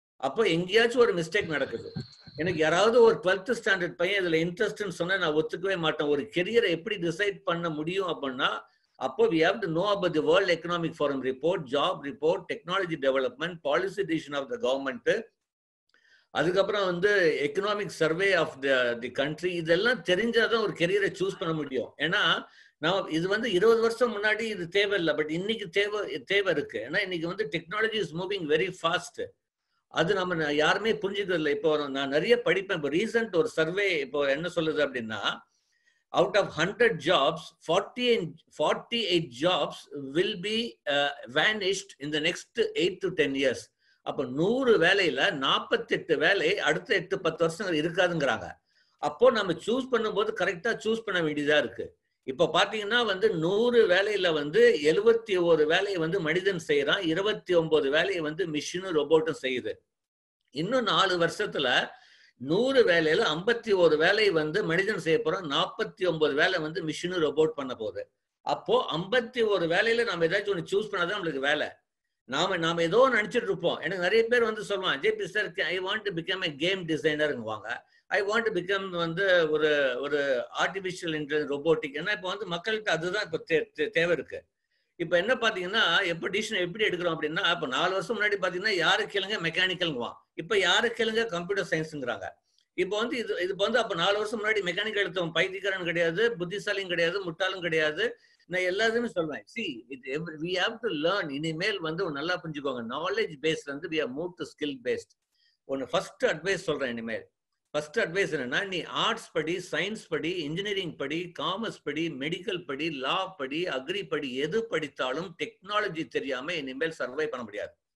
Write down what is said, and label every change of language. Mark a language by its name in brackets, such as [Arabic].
[Tamil] அப்போ எங்கேயாச்சும் ஒரு மிஸ்டேக் நடக்குது. எனக்கு யாராவது ஒரு 12th ஸ்டாண்டர்ட் பையன் இதுல இன்ட்ரெஸ்ட்னு சொன்னா நான் ஒத்துக்கவே மாட்டேன். ஒரு கெரியரை எப்படி டிசைட் பண்ண முடியும் அப்படின்னா அப்போ [English] we have to know about the World Economic Forum report, job report, technology development, policy decision of the government, [Tamil] அதுக்கப்புறம் வந்து [English] Economic survey of the country. [Tamil] இதெல்லாம் தெரிஞ்சாதான் ஒரு கெரியரை சூஸ் பண்ண முடியும். ஏன்னா நான் இது வந்து 20 வருஷம் முன்னாடி இது தேவையில்லை, பட் இன்னைக்கு தேவை இருக்கு. ஏன்னா இன்னைக்கு வந்து [English] Technology is moving very fast. [Tamil] அது நம்ம யாருமே புரிஞ்சுக்கிறது இல்லை. இப்போ நான் நிறைய படிப்பேன். இப்போ ரீசன்ட் ஒரு சர்வே இப்போ என்ன சொல்லுது அப்படின்னா, [English] out of 100 jobs, 48 jobs will be vanished in the next 8 to 10 years. [Tamil] அப்போ 100 வேலையில 48 வேலை அடுத்த 8-10 வருஷங்கள் இருக்காதுங்கிறாங்க. அப்போ நம்ம சூஸ் பண்ணும்போது கரெக்டா சூஸ் பண்ண வேண்டியதா இருக்கு. இப்போ பாத்தீங்கன்னா வந்து 100 வேலையில வந்து 71 வேலையை வந்து மனிதன் செய்யறான், 29 வேலையை வந்து மிஷினும் ரோபோட்டும் செய்யுது. இன்னும் 4 வருஷத்துல 100 வேலையில 51 வேலை வந்து மனிதன் செய்ய போறோம், 49 வேலை வந்து மிஷினும் ரோபோட் பண்ண போகுது. அப்போ 51 வேலையில நம்ம ஏதாச்சும் ஒன்று சூஸ் பண்ணாதான் நம்மளுக்கு வேலை. நாம ஏதோ நினைச்சிட்டு இருப்போம். எனக்கு நிறைய பேர் வந்து சொல்லுவாங்க, JP sir [English] I want to become a game டிசைனருங்குவாங்க, I want to become [Tamil] வந்து ஒரு ஆர்டிபிஷியல் இன்டெலிஜென்ஸ் ரோபோட்டிக். ஏன்னா இப்போ வந்து மக்களுக்கு அதுதான் இப்போ தேவை இருக்கு. இப்போ என்ன பார்த்தீங்கன்னா எப்போ டிசிஷன் எப்படி எடுக்கிறோம் அப்படின்னா, இப்போ 4 வருஷம் முன்னாடி பார்த்தீங்கன்னா யாரு கேளுங்க மெக்கானிக்கல்ங்குவான், இப்போ யாரு கேளுங்க கம்ப்யூட்டர் சயின்ஸுங்கிறாங்க. இப்போ வந்து இது வந்து அப்போ 4 வருஷம் முன்னாடி மெக்கானிக்கல் எடுத்தவன் பைத்தியக்காரன் கிடையாது, புத்திசாலியும் கிடையாது, முட்டாளும் கிடையாது. நான் எல்லாத்தையுமே சொல்வேன், [English] we have to learn. [Tamil] இனிமேல் வந்து நல்லா புரிஞ்சுக்கோங்க, நாலேஜ் பேஸ்ல இருந்து [English] we have moved to skill based. [Tamil] ஒன்று ஃபர்ஸ்ட் அட்வைஸ் சொல்றேன். இனிமேல் ஃபர்ஸ்ட் அட்வைஸ் என்னன்னா, நீ ஆர்ட்ஸ் படி, சயின்ஸ் படி, இன்ஜினியரிங் படி, காமர்ஸ் படி, மெடிக்கல் படி, லா படி, அக்ரி படி, எது படித்தாலும் டெக்னாலஜி தெரியாம இனிமேல் சர்வை பண்ண முடியாது.